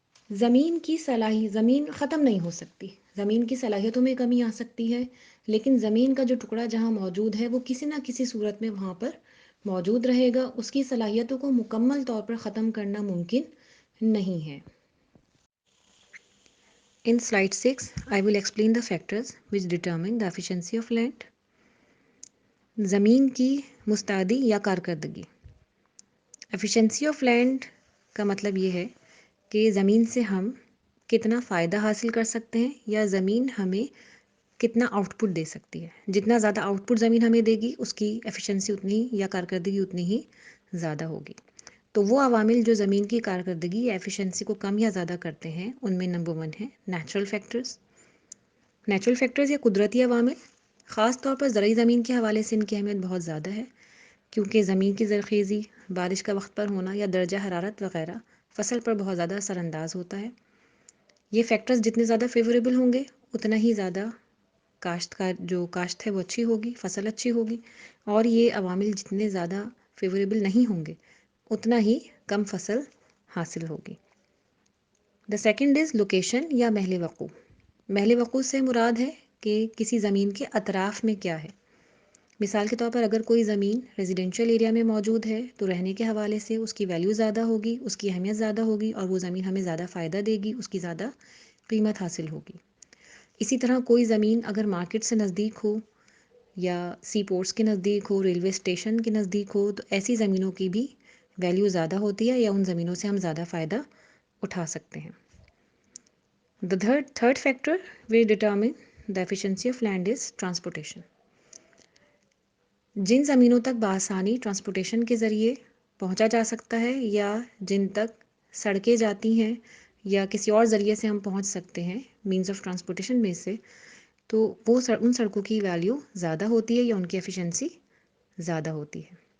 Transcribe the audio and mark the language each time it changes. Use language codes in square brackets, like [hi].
[ur] زمین ختم نہیں ہو سکتی، زمین کی صلاحیتوں میں کمی آ سکتی ہے، لیکن زمین کا جو ٹکڑا جہاں موجود ہے وہ کسی نہ کسی صورت میں وہاں پر موجود رہے گا. اس کی صلاحیتوں کو مکمل طور پر ختم کرنا ممکن نہیں ہے. [en] In slide 6, I will explain the factors which determine the efficiency of land. [ur] زمین کی مستعدی یا کارکردگی. [en] efficiency of land [ur] کا مطلب یہ ہے کہ زمین سے ہم کتنا فائدہ حاصل کر سکتے ہیں یا زمین ہمیں کتنا آؤٹ پٹ دے سکتی ہے. جتنا زیادہ آؤٹ پٹ زمین ہمیں دے گی اس کی ایفیشنسی اتنی یا کارکردگی اتنی ہی زیادہ ہوگی. تو وہ عوامل جو زمین کی کارکردگی یا ایفیشنسی کو کم یا زیادہ کرتے ہیں ان میں نمبر 1 ہے نیچرل فیکٹرز. نیچرل فیکٹرز یا قدرتی عوامل، خاص طور پر زرعی زمین کے حوالے سے ان کی اہمیت بہت زیادہ ہے، کیونکہ زمین کی زرخیزی، بارش کا وقت پر ہونا یا درجہ حرارت وغیرہ فصل پر بہت زیادہ اثر انداز ہوتا ہے. یہ فیکٹرز جتنے زیادہ فیوریبل ہوں گے اتنا ہی زیادہ کاشت ہے وہ اچھی ہوگی، فصل اچھی ہوگی، اور یہ عوامل جتنے زیادہ فیوریبل نہیں ہوں گے اتنا ہی کم فصل حاصل ہوگی. [en] the second is location [ur] یا محل وقوع. محل وقوع سے مراد ہے کہ کسی زمین کے اطراف میں کیا ہے. مثال کے طور پر اگر کوئی زمین ریزیڈینشیل ایریا میں موجود ہے تو رہنے کے حوالے سے اس کی ویلیو زیادہ ہوگی، اس کی اہمیت زیادہ ہوگی، اور وہ زمین ہمیں زیادہ فائدہ دے گی، اس کی زیادہ قیمت حاصل ہوگی. اسی طرح کوئی زمین اگر مارکیٹ سے نزدیک ہو یا سی پورٹس کے نزدیک ہو، ریلوے اسٹیشن کے نزدیک ہو، تو ایسی زمینوں کی بھی ویلیو زیادہ ہوتی ہے یا ان زمینوں سے ہم زیادہ فائدہ اٹھا سکتے ہیں. [en] The third factor will determine the efficiency of land is transportation. [ur] جن زمینوں تک بآسانی ٹرانسپورٹیشن کے ذریعے پہنچا جا سکتا ہے یا جن تک سڑکیں جاتی ہیں یا کسی اور ذریعے سے ہم پہنچ سکتے ہیں [en] means of transportation [ur] میں سے، تو وہ ان سڑکوں کی ویلیو زیادہ ہوتی ہے یا ان کی ایفیشنسی زیادہ ہوتی ہے.